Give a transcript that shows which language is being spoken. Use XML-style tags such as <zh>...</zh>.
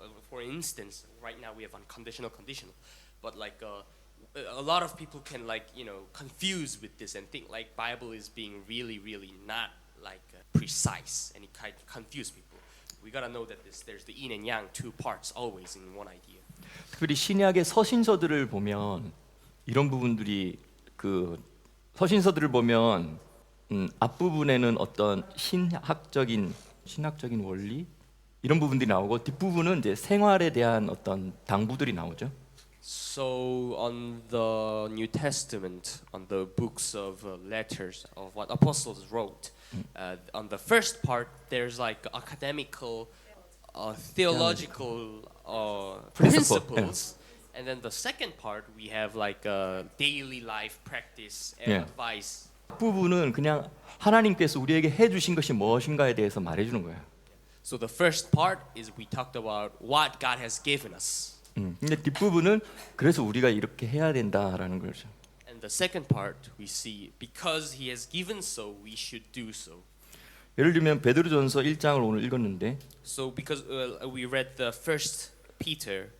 <en>For instance, right now we have unconditional, conditional, but like a lot of people can confuse with this and think like Bible is being really not like precise, and it kind of confuse people. We gotta know that there's the yin and yang, two parts always in one idea.</en> <ko>특별히 신약의 서신서들을 보면 이런 부분들이 서신서들을 보면 앞부분에는 어떤 신학적인 원리 이런 부분들이 나오고 뒷부분은 이제 생활에 대한 어떤 당부들이 나오죠.</ko> <en>So on the New Testament, on the books of letters of what apostles wrote, On the first part, there's like academical, theological principles, and then the second part we have like daily life practice and Yeah. advice.</en> <ko>부분은 그냥 하나님께서 우리에게 해주신 것이 무엇인가에 대해서 말해주는 거예요.</ko> <en>So the first part is we talked about what God has given us,</en> <ko>근데 뒷부분은 그래서 우리가 이렇게 해야 된다라는 거죠.</ko> <en>and the second part we see because He has given so, we should do so.</en> <ko>예를 들면 베드로전서 1장을 오늘 읽었는데,</ko> <en>So because we read the first Peter,</en>